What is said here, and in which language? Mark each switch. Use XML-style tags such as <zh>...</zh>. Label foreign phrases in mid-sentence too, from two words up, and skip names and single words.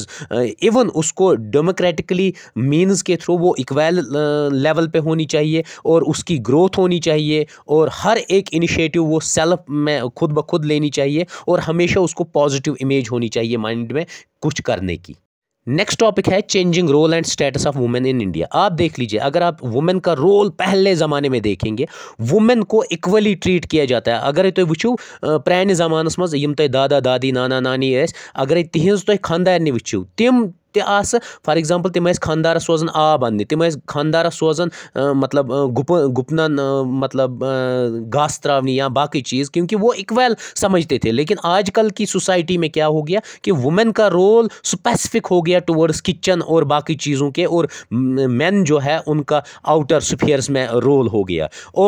<hi>इवन उसको</hi> <en>democratically means</en> <hi>के थ्रू वो</hi> <en>equal level</en> <hi>पे होनी चाहिए, और उसकी ग्रोथ होनी चाहिए, और हर एक इनिशिएटिव वो सेल्फ में खुद ब खुद लेनी चाहिए, और हमेशा उसको</hi> <en>positive image</en> <hi>होनी चाहिए माइंड में कुछ करने की।</hi> <en>next topic है changing role and status of women in India. आप देख लीजिए, अगर आप वुमेन का रोल पहले ज़माने में देखेंगे, वुमेन को equally treat किया जाता है।</en> <ks>अगर तुम वुचो प्राने ज़मानस मज यम तुम दादा दादी नाना नानी अगर तिहज तुम खानदारनी वुचो, तिम</ks> <en>for example</en> <ks>तिम खानदारस सोजन आब अन्ने, तिम खानदारस सोजन मतलब गुपनन मतलब घास त्रावनी या बाकी चीज़,</ks> <hi>क्योंकि वो इक्वल समझते थे। लेकिन आजकल की सोसाइटी में क्या हो गया कि वुमेन का रोल स्पेसिफिक हो गया</hi> <en>towards kitchen</en> <hi>और बाकी चीज़ों के, और मेन जो है उनका</hi> <en>outer spheres</en> <hi>में रोल हो गया।</hi>